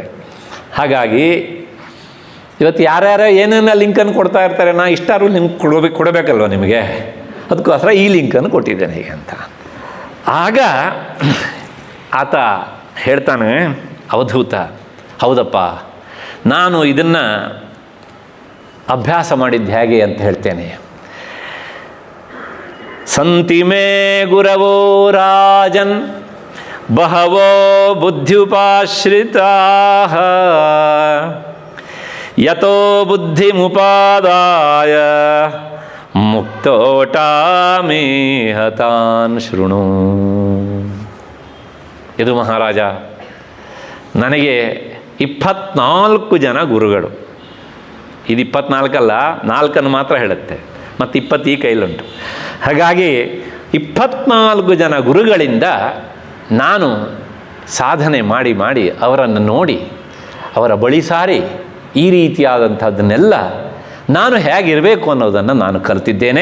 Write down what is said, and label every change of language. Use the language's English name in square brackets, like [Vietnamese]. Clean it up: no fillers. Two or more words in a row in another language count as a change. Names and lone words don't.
[Kannada] ಹಾಗಾಗಿ ಇವತ್ತು ಯಾರ್ಯಾರ ಏನೇನ ಲಿಂಕನ್ನು ಕೊಡ್ತಾ ಇರ್ತಾರೆ, ನಾ ಇಷ್ಟಾರು ಲಿಂಕ್ ಕೊಡಬೇಕಲ್ವ ನಿಮಗೆ, ಅದಕ್ಕೋಸ್ಕರ ಈ ಲಿಂಕನ್ನು ಕೊಟ್ಟಿದ್ದೇನೆ ಹೀಗೆ ಅಂತ. ಆಗ ಆತ ಹೇಳ್ತಾನೆ ಅವಧೂತ, ಹೌದಪ್ಪ ನಾನು ಇದನ್ನು ಅಭ್ಯಾಸ ಮಾಡಿದ್ದು ಹೇಗೆ ಅಂತ ಹೇಳ್ತೇನೆ. [Sanskrit] ಸಂತಿ ಮೇ ಗುರವೋ ರಾಜನ್ ಬಹವೋ ಬುದ್ಧ್ಯುಪಾಶ್ರಿತಾಃ ಯತೋ ಬುದ್ಧಿಮುಪಾದಾಯ ಮುಕ್ತೋಟಾಮೇಹ ತಾನ್ ಶೃಣು. [Kannada] ಇದು ಮಹಾರಾಜ, ನನಗೆ 24 ಜನ ಗುರುಗಳು. ಇದು 24 4 ಮಾತ್ರ ಹೇಳುತ್ತೆ, ಮತ್ತು 20 ಈ ಕೈಲುಂಟು. ಹಾಗಾಗಿ 24 ಜನ ಗುರುಗಳಿಂದ ನಾನು ಸಾಧನೆ ಮಾಡಿ ಮಾಡಿ ಅವರನ್ನು ನೋಡಿ ಅವರ ಬಳಿ ಸಾರಿ ಈ ರೀತಿಯಾದಂಥದ್ದನ್ನೆಲ್ಲ ನಾನು ಹೇಗಿರಬೇಕು ಅನ್ನೋದನ್ನು ನಾನು ಕಲಿತಿದ್ದೇನೆ.